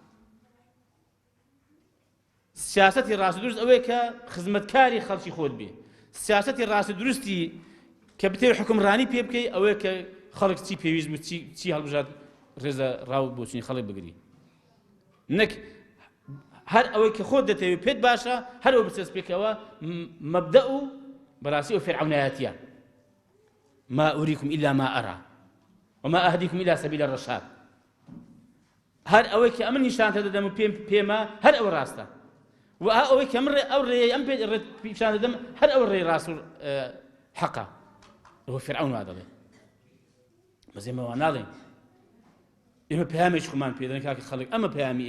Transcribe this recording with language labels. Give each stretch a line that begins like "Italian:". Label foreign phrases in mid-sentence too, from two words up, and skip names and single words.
Central Kurdish: سیاسەتی ڕاست و دروست ئەوەیە کە خزمەتکاری خەڵکی خۆت بێ سیاسەتی ڕاست و درستی کە بتێ حکومڕانی پێ بکەی ئەوەیە کە خەڵک چی پێویست بوو چی هەڵبژات ڕێزە ڕاو بۆچوونی خەڵک بگری نەک هەر ئەوەی کە خۆت دەتەوێت پێت باشە هەر ئەو بچەست پێکەوە مەبدە و بەڕاستی ئەو فێرعەونایەتیە
Arabic: ما أريكم إلا ما أرى وما أهديكم إلى سبيل الرشاد
Central Kurdish: هەر ئەوەی کە ئەمن نیشانتە دەدەم و پێمە هەر ئەوە ڕاستە و ئەوەی کە من ئەو ڕێی ئەم پێ پیشان دەدەم هەر ئەوە ڕێی ڕاست و حەقە ئەوە فێرعەون وا دەڵێ بەس ئێمە وا ناڵێن ئێمە پەیامێکی خۆمان پێ دەدەن کاکە خەڵک ئەمە پەیامی